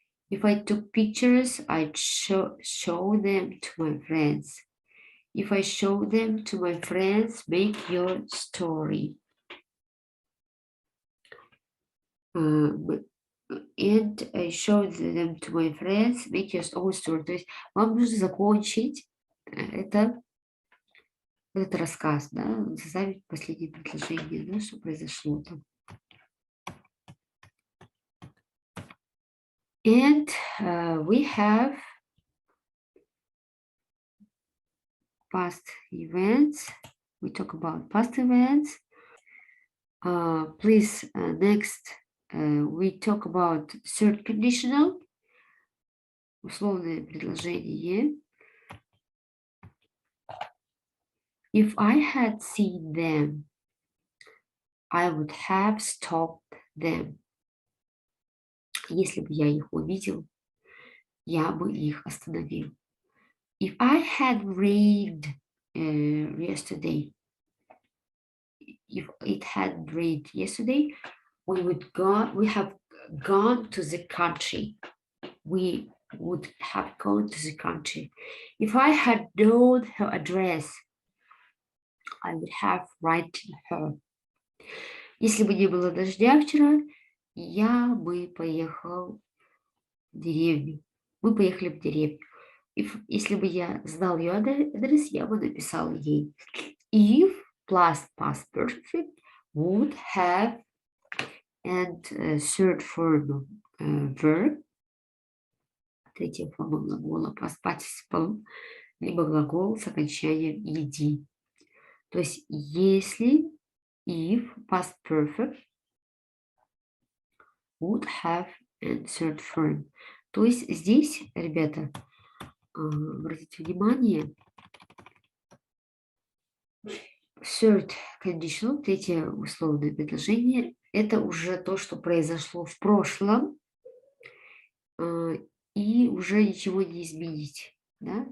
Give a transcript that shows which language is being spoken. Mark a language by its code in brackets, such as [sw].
[en] If I took pictures, I'd show them to my friends. If I show them to my friends, make your story. And I show them to my friends, make your own story. [ru] То есть вам нужно закончить этот рассказ, да, составить последнее предложение, да, что произошло там. [en] And we have past events. We talk about past events. Please, next, we talk about third conditional. [ru] Условное предложение. [en] If I had seen them, I would have stopped them. [ru] Если бы я их увидел, я бы их остановил. [en] If I had rained yesterday, if it had rained yesterday, we have gone to the country. We would have gone to the country. If I had known her address, I would have written her. [ru] Если бы не было дождя вчера, я бы поехал в деревню. Мы поехали в деревню. Если бы я знал ее адрес, я бы написал ей. [en] If plus past perfect would have and third form verb, [ru] третья форма глагола [en] past participle, [ru] либо глагол с окончанием [en] ed. [ru] То есть если [en] if past perfect would have and third form. [ru] То есть здесь, ребята, обратите внимание, third conditional, третье условное предложение, это уже то, что произошло в прошлом, и уже ничего не изменить. Да?